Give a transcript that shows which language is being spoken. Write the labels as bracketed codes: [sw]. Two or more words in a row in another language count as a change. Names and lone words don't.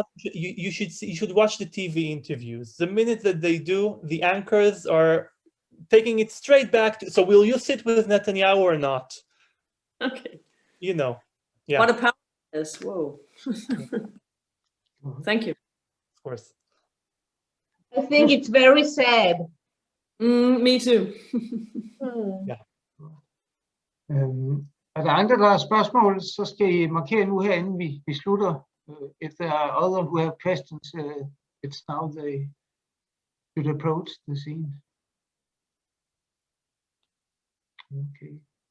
[en] You should watch the TV interviews. The minute that they do, the anchors are taking it straight back to. So will you sit with Netanyahu or not? okay, You know, yeah, what a power is! Whoa, thank you. of course. I think it's very sad. Me too. [da] Er der andre, der har spørgsmål, så skal I markere nu her, inden vi slutter. [en] If there are other who have questions, it's now they should approach the scene. Okay.